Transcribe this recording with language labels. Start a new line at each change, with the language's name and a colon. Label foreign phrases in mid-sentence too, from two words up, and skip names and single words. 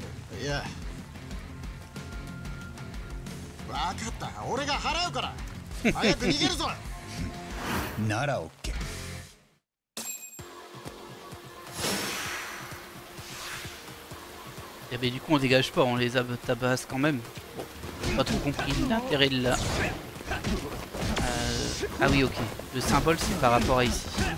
Japanese: いや分かった俺が払うから早く逃げるぞならオッケー。
French: Et ben du coup on dégage pas, on les tabasse quand même. Bon, j'ai pas trop compris l'intérêt de là. Ah oui ok, le symbole c'est par rapport à ici.